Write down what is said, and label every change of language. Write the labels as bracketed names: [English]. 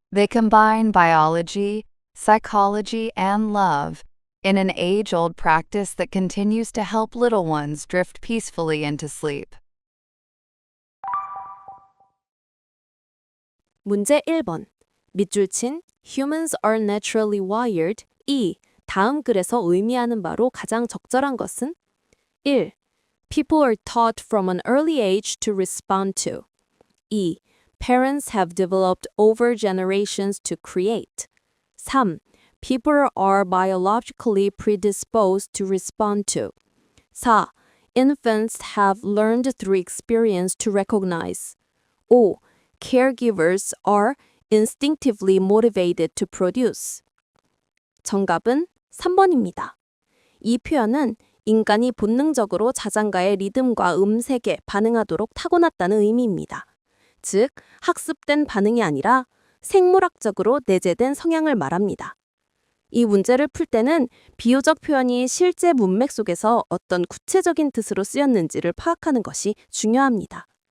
[English] They combine biology, psychology, and love in an age-old practice that continues to help little ones drift peacefully into sleep. [Korean] 문제 1번. 밑줄 친 [English] Humans are naturally wired. 2. [Korean] 다음 글에서 의미하는 바로 가장 적절한 것은? 1. [English] People are taught from an early age to respond to. 2. Parents have developed over generations to create. 3. People are biologically predisposed to respond to. 4. Infants have learned through experience to recognize. 5. Caregivers are instinctively motivated to produce. [Korean] 정답은 3번입니다. 이 표현은 인간이 본능적으로 자장가의 리듬과 음색에 반응하도록 타고났다는 의미입니다. 즉, 학습된 반응이 아니라 생물학적으로 내재된 성향을 말합니다. 이 문제를 풀 때는 비유적 표현이 실제 문맥 속에서 어떤 구체적인 뜻으로 쓰였는지를 파악하는 것이 중요합니다.